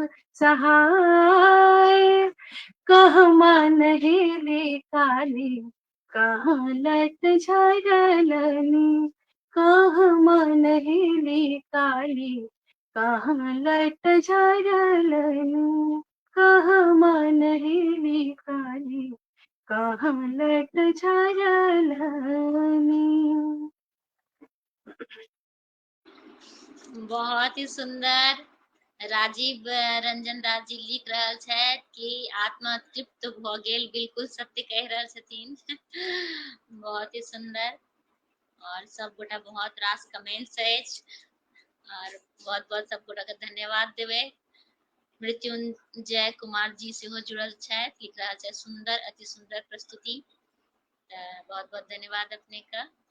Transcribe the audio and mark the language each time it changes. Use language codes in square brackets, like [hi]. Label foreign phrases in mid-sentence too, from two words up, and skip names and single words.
[mai] सहाय, कहमा नहेली काली कहाँ लट झारलानी, कहमा नहेली काली कहाँ लट झारलानी, कहमा नहेली काली कहाँ लट झारलानी। बहुत ही सुंदर। राजीव रंजन दास जी लिख रहल छथि कि आत्मा तृप्त भ गेल, बिल्कुल सत्य कह रहल छथिन। बहुत ही सुंदर, और सब गोटा बहुत रास कमेंट्स अछि, और बहुत बहुत सब गोटा के धन्यवाद देवे। मृत्युंजय कुमार जी सेहो जुड़ल छथि, लिख रहल छथि सुंदर, अति सुंदर प्रस्तुति, बहुत बहुत धन्यवाद अपने का।